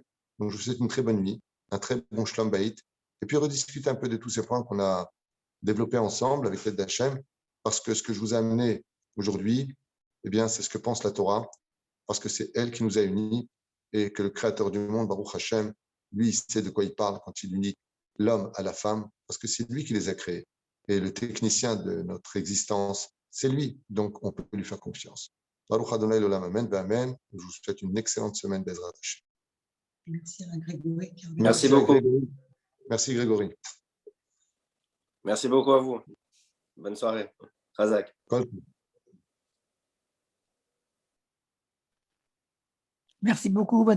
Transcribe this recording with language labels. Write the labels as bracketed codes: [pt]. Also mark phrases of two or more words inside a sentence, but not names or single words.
[fr] Donc, je vous souhaite une très bonne nuit, un très bon [he] שלום בית. [fr] Et puis, rediscuter un peu de tous ces points qu'on a développés ensemble avec l'aide d'Hachem, parce que ce que je vous ai amené aujourd'hui, eh bien, c'est ce que pense la Torah, parce que c'est elle qui nous a unis et que le Créateur du monde, [he] ברוך השם, [fr] lui, il sait de quoi il parle quand il unit l'homme à la femme, parce que c'est lui qui les a créés. Et le technicien de notre existence, c'est lui. Donc, on peut lui faire confiance. [he] ברוך ה' לעולם, [fr] amen, amen. Je vous souhaite une excellente semaine d' [he] עזרת השם. [fr] Merci à Grégory. Merci beaucoup. Grégory. Merci Grégory. Merci beaucoup à vous. Bonne soirée. Razak. Merci beaucoup, bonne soirée.